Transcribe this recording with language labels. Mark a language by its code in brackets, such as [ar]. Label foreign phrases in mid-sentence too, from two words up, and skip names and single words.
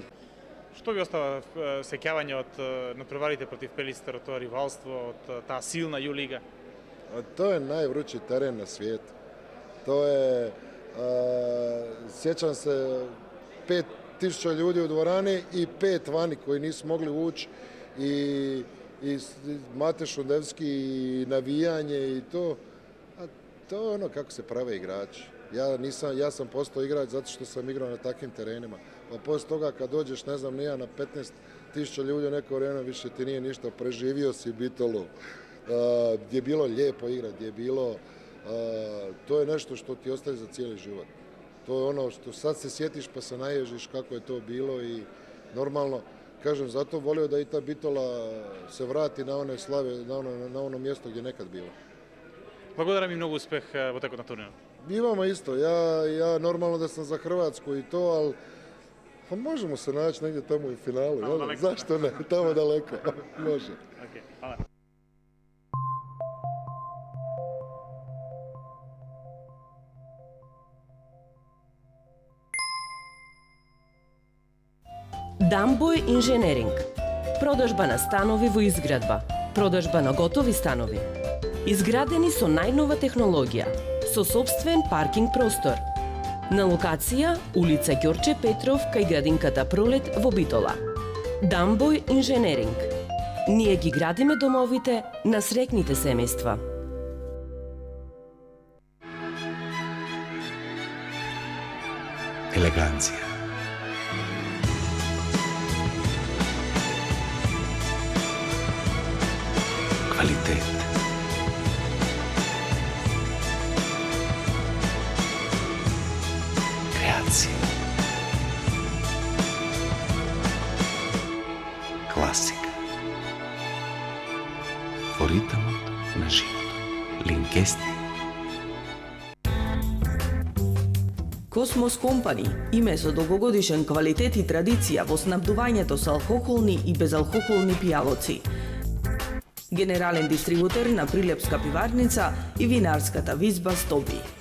[mk] Што ви остава сеќавање од надпреварите против Пелистер, од тоа ривалство, од таа силна Јулига? Тоа е највручи терен на свет. Тоа е, сеќам се, [hr] 5000 луѓе u dvorani i 5 vani koji nisu mogli ući и Mate Šundevski i navijanje i to. A to je ono kako se prave igrači. Ja sam postao igrač zato što sam igrao na takvim terenima. Pa posle toga kad dođeš, ne znam, nija na 15.000 ljudi u neko vreme više ti nije ništa, preživio si Bitolu. Gdje je bilo lijepo igrati, gdje je bilo... to je nešto što ti ostaje za cijeli život. To je ono što sad se sjetiš pa se naježiš kako je to bilo i normalno. Kažem, zato volio da i ta Bitola se vrati na one slave, na ono mjesto gdje je nekad bilo. [mk] Благодарам и многу успех во текот на турнирот. [hr] Имamo isto. Ja normalno da sam za Hrvatsku i to, ali pa možemo se naći negdje tamo u finalu. Zašto ne? Tamo daleko. Može. Okay, hvala. [mk] Дамбој инженеринг. Продажба на станови во изградба. Продажба на готови станови. Изградени со најнова технологија, со сопствен паркинг простор. На локација улица Ѓорче Петров кај градинката Пролет во Битола. Дамбој инженеринг. Ние ги градиме домовите на среќните семејства. Елеганција. Kvalitet. Kreacija. Klasika. richieste. Космос Компани, име со долгогодишен квалитет и традиција во снабдувањето со алкохолни и безалкохолни пијалоци. Генерален дистрибутер на Прилепска пиварница и винарската визба Стоби.